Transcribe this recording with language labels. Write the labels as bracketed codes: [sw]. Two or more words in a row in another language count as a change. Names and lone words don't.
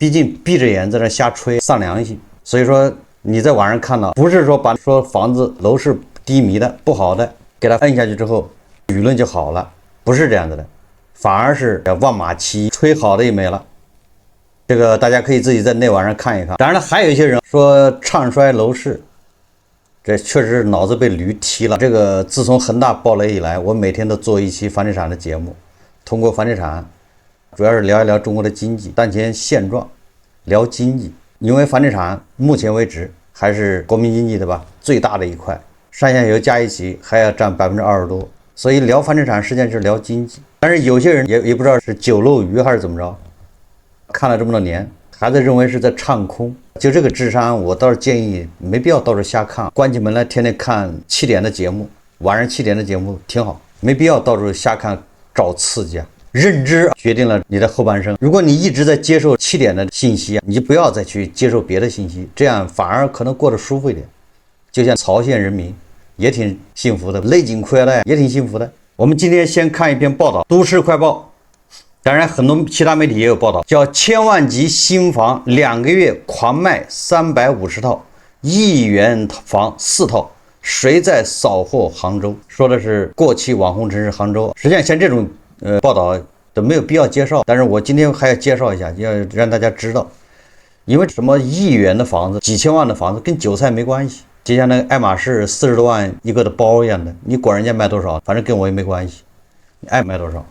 [zh] 畢竟閉着眼在那瞎吹喪良心，所以說你在網上看到，不是說把說房子樓市低迷的不好的給它摁下去之後輿論就好了，不是這樣子的，反而是望馬起，吹好的也沒了。這個大家可以自己在內網上看一看。當然了，還有一些人說唱衰樓市，這確實是腦子被驢踢了。這個自從恆大爆雷以來，我每天都做一期房地產的節目，通過房地產主要是聊一聊中國的經濟當前現狀，聊經濟。因為房地產目前為止還是國民經濟的吧最大的一塊，上下游加一起還要占20%多，所以聊房地產實際上就是聊經濟。但是有些人也不知道是酒漏魚還是怎麼着，看了這麼多年還在認為是在唱空，就這個智商我倒是建議沒必要到處瞎看，關起門來天天看7點的節目，晚上7點的節目挺好，没必要到處瞎看找刺激啊。認知決定了你的後半生，如果你一直在接受7點的信息，你就不要再去接受別的信息，這樣反而可能過得舒服一點。就像曹縣人民也挺幸福的，勒緊褲腰帶也挺幸福的。我們今天先看一篇報道，都市快報，當然很多其他媒体也有報道，叫千萬級新房2個月狂賣350套，1億元房4套，誰在掃貨杭州？說的是過氣網紅城市杭州。實際上像這種報道都沒有必要介紹，但是我今天還要介紹一下，要讓大家知道，因為什麼1億元的房子、幾千萬的房子跟韭菜沒關係，就像那個愛馬仕40多萬一個的包一樣的，你管人家賣多少，反正跟我也沒關係，你愛賣多少。